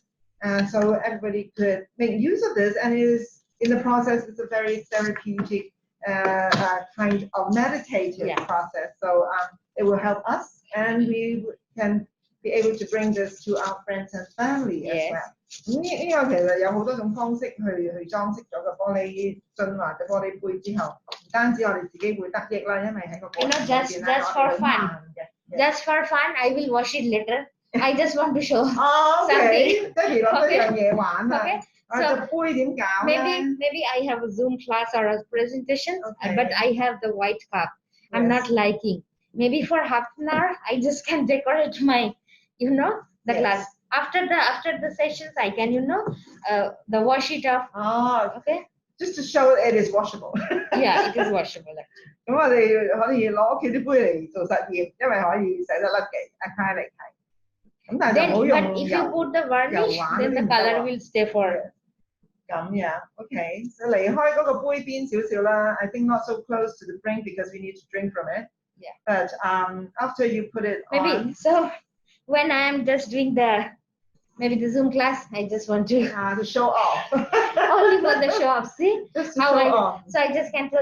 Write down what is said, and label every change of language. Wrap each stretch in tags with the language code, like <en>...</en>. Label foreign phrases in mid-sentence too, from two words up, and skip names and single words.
<en>And so everybody could make use of this. And in the process, it's a very therapeutic kind of meditative process. So it will help us, and we can be able to bring this to our friends and family as well.</en> <yue>咁呢個其實有好多種方式去裝飾咗個玻璃樽或者玻璃杯之後，唔單止我哋自己會得益啦，因為喺個過程裏邊咧，我哋好慢嘅。</yue> <en>Just for fun, I will wash it later. I just want to show something.</en> <yue>即係攞多樣嘢玩啊！</yue> <en>So</en> <yue>杯點搞咧</yue> <en>maybe I have a Zoom class or a presentation, but I have the white cup. I'm not liking. Maybe for half an hour, I just can decorate my, the glass. After the sessions, I can, the wash it off. Okay. Just to show it is washable. Yeah, it is washable.</en> <yue>咁我哋可以攞屋企啲杯嚟做實驗，因為可以洗得甩嘅 acrylic 係。咁但係就唔好用</yue> <en>But if you put the varnish, then the color will stay for.</en> <yue>咁樣 ，OK， 離開嗰個杯邊少少啦。</yue> <en>I think not so close to the brink because we need to drink from it. Yeah. But after you put it maybe so when I am just doing the Zoom class, I just want to show off. Only for the show off. See just to show off. So I just can tell.</en>